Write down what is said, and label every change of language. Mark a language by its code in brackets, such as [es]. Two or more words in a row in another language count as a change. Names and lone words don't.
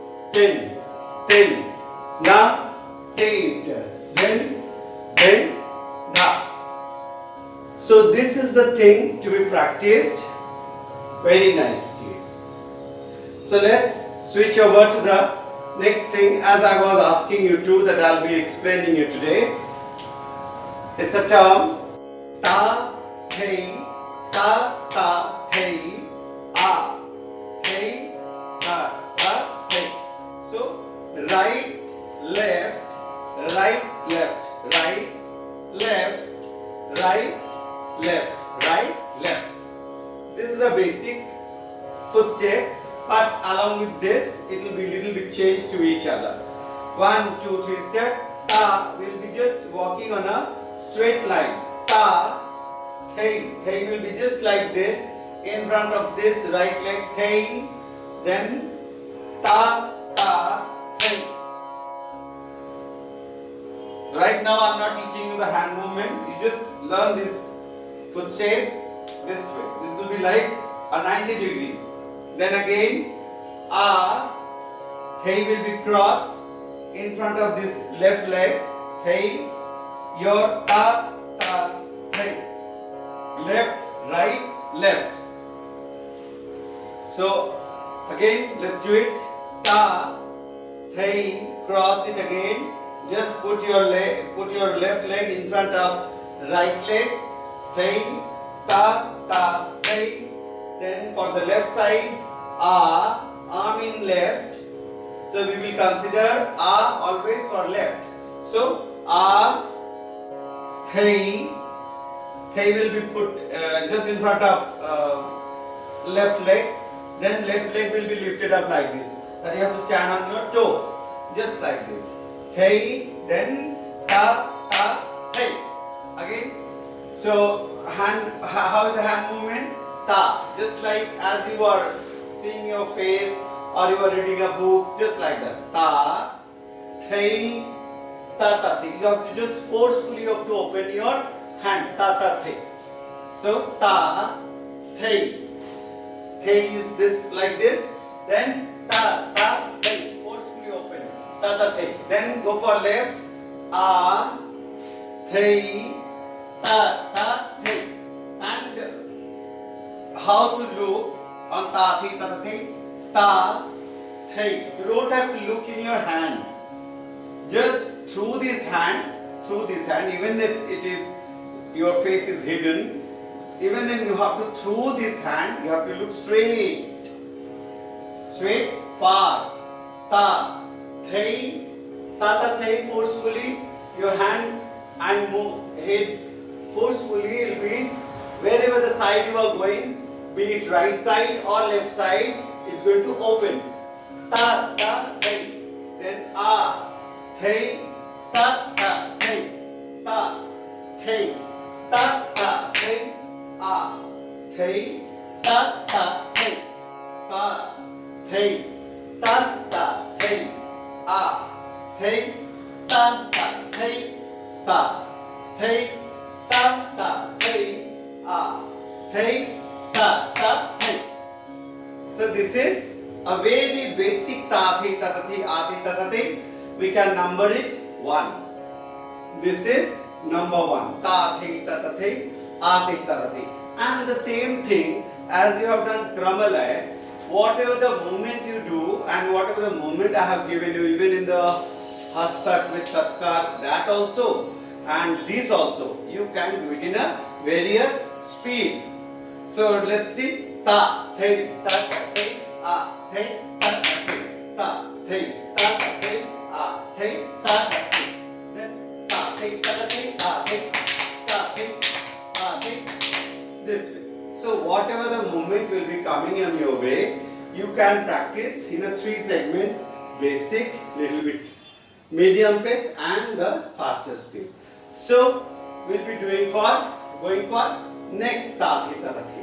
[en] ten, ten, na, tet, then, na. So this is the thing to be practiced very nicely. So let's switch over to the next thing, as I was asking you to, that I'll be explaining you today. It's a term, ta, thei, ta, thei, a, thei, ta, thei. So right, left, right, left, right, left, right, left, right, left. This is a basic footstep, but along with this, it will be little bit changed to each other. 1, 2, 3 step. Ta will be just walking on a straight line. Ta, thei. Thei will be just like this. In front of this right leg, thei. Then ta, thei. Right now I am not teaching you the hand movement. You just learn this footstep this way. This will be like a 90 degree. Then again, a, thei will be cross in front of this left leg. Thei, your ta, thei. Left, right, left. So again, let's do it. Ta, thei, cross it again. Just put your left leg in front of right leg. Thei, ta, thei. Then for the left side, arm in left. So we will consider always for left. So thei will be put just in front of left leg. Then left leg will be lifted up like this. That you have to stand on your toe, just like this. Thei, then ta, thei. Again. So hand, how is the hand movement? Ta, just like as you are seeing your face or you are reading a book, just like that. Ta, thei, ta, thei. You have to just forcefully have to open your hand. Ta, thei. So ta, thei. Thei is this like this. Then ta, thei. Forcefully open. Ta, thei. Then go for left. A, thei, ta, thei. And how to look on ta, thei, ta, thei. You don't have to look in your hand. Just through this hand, even if it is, your face is hidden, even then you have to, through this hand, you have to look straight, far. Ta, thei, ta, thei, forcefully, your hand and move head forcefully will be wherever the side you are going, be it right side or left side, it's going to open. Ta, thei. Then a, thei, ta, thei. Ta, thei, ta, thei. A, thei, ta, thei. Ta, thei, ta, thei. A, thei, ta, thei. Ta, thei, ta, thei. A, thei, ta, thei. So this is a very basic ta, thei, ta, thei, a, thei, ta, thei. We can number it 1. This is number 1. Ta, thei, ta, thei, a, thei, ta, thei. And the same thing as you have done Kramalaya, whatever the movement you do and whatever the movement I have given you, even in the Hastak with Tatkar, that also and this also, you can do it in a various speed. So let's see. Ta, thei, ta, thei, a, thei, ta, thei. Ta, thei, ta, thei, a, thei, ta, thei. Then ta, thei, ta, thei, a, thei, ta, thei, a, thei. This way. So whatever the movement will be coming on your way, you can practice in a 3 segments: basic, little bit medium pace and the faster speed. So we'll be going for next ta, thei, ta, thei.